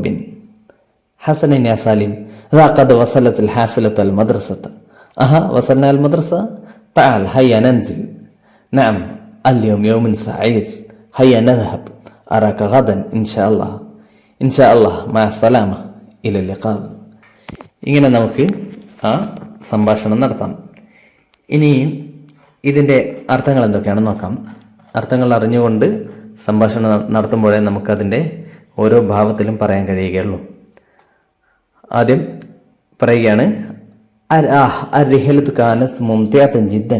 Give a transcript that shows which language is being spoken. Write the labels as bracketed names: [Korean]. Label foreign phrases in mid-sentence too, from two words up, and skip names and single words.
[Arabic] حسنا يا سالم، ذا قد وصلت الحافلة المدرسة. وصلنا المدرسة. تعال هيا ننزل. نعم اليوم يوم سعيد، هيا نذهب. أراك غدا إن شاء الله. إن شاء الله مع السلامة إلى اللقاء. [Malayalam] ഇങ്ങനെ നമുക്ക് ആ സംഭാഷണം നടത്താം. ഇനി ഇതിൻ്റെ അർത്ഥങ്ങൾ എന്തൊക്കെയാണെന്ന് നോക്കാം. അർത്ഥങ്ങൾ അറിഞ്ഞുകൊണ്ട് സംഭാഷണം നടത്തുമ്പോഴേ നമുക്കതിൻ്റെ ഓരോ ഭാവത്തിലും പറയാൻ കഴിയുകയുള്ളൂ. ആദ്യം പറയുകയാണ്, [Arabic] الرحلة كانت ممتعة جدا.